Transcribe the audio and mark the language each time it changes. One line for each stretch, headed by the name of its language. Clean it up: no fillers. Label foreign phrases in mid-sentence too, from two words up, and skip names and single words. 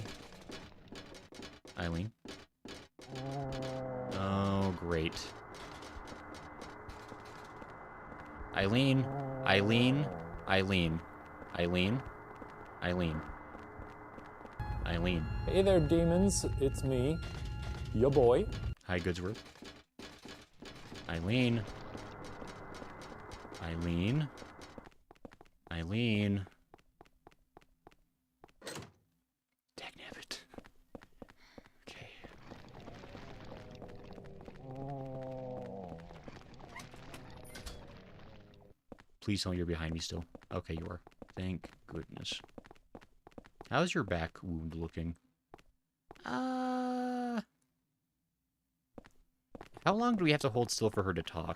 English: Eileen? Oh, great. Eileen? Eileen? Eileen? Eileen? Eileen? Eileen? Hey there, demons. It's me, your boy. Hi, Goodsworth. Eileen? Eileen? Eileen? Dagnabbit. Okay. Please tell me you're behind me still. Okay, you are. Thank goodness. How's your back wound looking? How long do we have to hold still for her to talk?